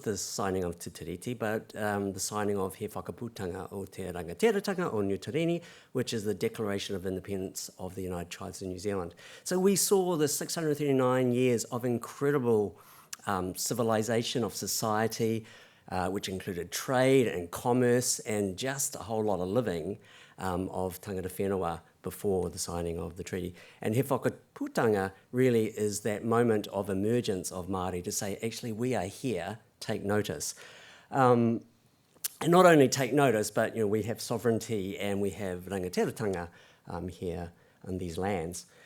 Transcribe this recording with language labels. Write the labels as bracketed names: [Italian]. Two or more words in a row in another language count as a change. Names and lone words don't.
[English] the signing of Te Tiriti, but the signing of He Whakaputanga o Te Rangatira o Nutorini, which is the Declaration of Independence of the United Tribes of New Zealand. So we saw the 639 years of incredible civilization of society, which included trade and commerce and just a whole lot of living of [Māori] tangata whenua [English] before the signing of the treaty. And He Whakaputanga really is that moment of emergence of Māori to say, actually, we are here, take notice. And not only take notice, but we have sovereignty and we have rangatiratanga here in these lands.